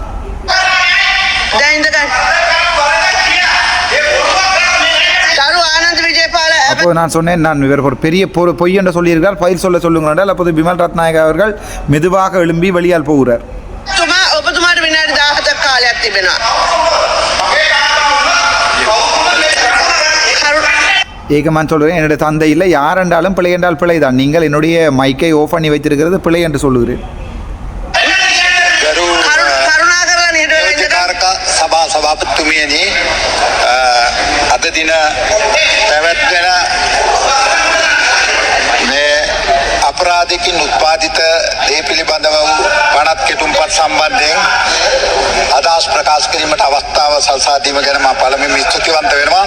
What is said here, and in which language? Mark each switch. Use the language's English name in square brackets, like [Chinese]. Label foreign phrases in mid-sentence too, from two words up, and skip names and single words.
[Tamil] அப்போது நான் சொன்னேன், நான் இவர் ஒரு பெரிய பொய் என்று சொல்லியிருக்கிறார், பதில் சொல்லுங்கள் என்றால் அப்போது விமல் ரத்நாயக் அவர்கள் மெதுவாக எழும்பி வெளியால் போகிறார். ஏகமான் சொல்கிறேன், என்னுடைய தந்தை இல்லை, யார் என்றாலும் பிழை என்றால் பிழை தான். நீங்கள் என்னுடைய மைக்கை ஓஃப் பண்ணி வைத்திருக்கிறது பிழை என்று சொல்லுகிறேன். [Sinhala] සභාපතිතුමියනි, අද දින පැවැත්වෙන මේ අපරාධයකින් උත්පාදිත දේ පිළිබඳව වූ පනත් කෙටුම්පත් සම්බන්ධයෙන් අදහස් ප්‍රකාශ කිරීමට අවස්ථාව සලසා දීම ගැන මම පළමුවෙන් ස්තුතිවන්ත වෙනවා.